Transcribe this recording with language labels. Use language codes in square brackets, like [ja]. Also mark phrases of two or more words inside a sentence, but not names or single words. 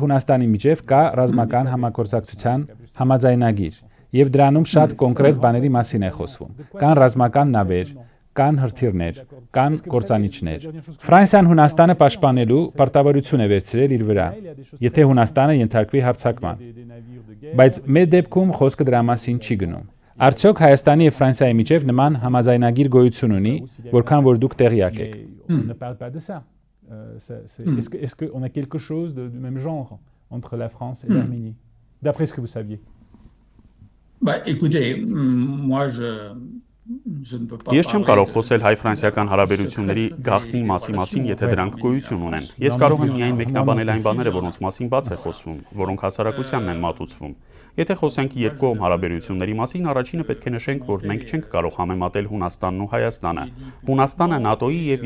[hy] Հունաստանի միջև կա ռազմական համագործակցության համաձայնագիր, եւ դրանում շատ կոնկրետ բաների մասին է խոսվում։ Կան ռազմական նավեր, կան հրթիռներ, կան կործանիչներ։ Ֆրանսիան Հունաստանը պաշտպանելու պարտավորություն է վերցրել իր վրա, եթե Հունաստանը ենթարկվի հարձակման։ Բայց մեր դեպքում խոսքը դրա մասին չի գնում։ Արդյոք Հայաստանի եւ Ֆրանսիայի միջև նման համաձայնագիր գոյություն ունի, որքան որ դուք տեղյակ եք։ [fr] ne parle pas de ça. Est-ce qu'on a quelque chose du même genre entre la France et l'Arménie, d'après ce que vous saviez? Bah, écoutez, moi [hy] Ես չեմ կարող խոսել հայ-ֆրանսիական հարաբերությունների գաղտնի մասին, եթե դրանք գոյություն ունեն։ Ես կարող եմ միայն մեկնաբանել այն բաները, որոնց մասին բաց է խոսվում, որոնք հասարակությանն են մատուցվում։ Եթե խոսենք երկկողմ հարաբերությունների մասին, առաջինը պետք է նշենք, որ մենք չենք կարող համեմատել Հունաստանն ու Հայաստանը։ Հունաստանը ՆԱՏՕ-ի եւ